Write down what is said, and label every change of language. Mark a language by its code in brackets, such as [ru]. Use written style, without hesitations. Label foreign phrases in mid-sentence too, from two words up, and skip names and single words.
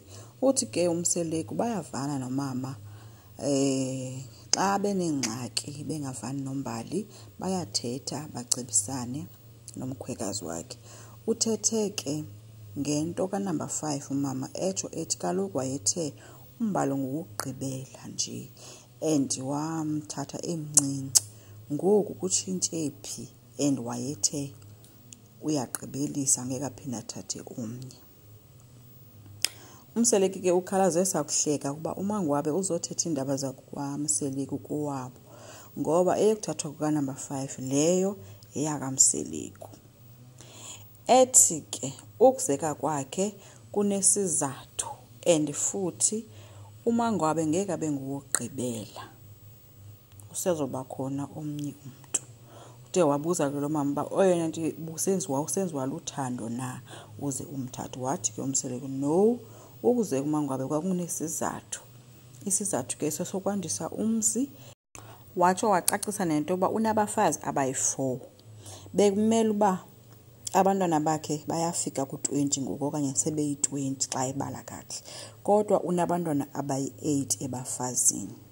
[xh] Uthi ke umseleku bayavana nomama xa benengxaki bengavani nombali bayathetha bacebisane nomkhwekazi wakhe. Uthethe ke ngento ka-number 5 umama ethi kaloku wayethe umbalo ngokugqibela nje and wamthatha emncinci, ngoku kutshintshe phi and wayethe uyagqibelisa ngeke aphinda athathe omnye. Umseleku ke ukhalaze sakuhleka kuba uMangwabe uzothetha indaba zakwaMseleku kowabo ngoba eyokuthathwa kuka-number 5 leyo eyakaMseleku. Ethi ke ukuzeka kwakhe kunesizathu and futhi uMangwabe ngeke abe ngokugqibela, usezoba khona omnye umuntu. Uthe wabuza ke lo mama oyena nto usenziwa luthando na uze umthathe. Wathi ke umseleku no, ukuzeka uMangwabe kwakunesizathu. Isizathu ke sokwandisa umzi. Watsho wacacisa nento yoba unabafazi abayi-4 bekumele uba abantwana bakhe bayafika ku-20 ngoku okanye sebeyi-20 xa ebala kakuhle, kodwa unabantwana abayi-8 ebafazini.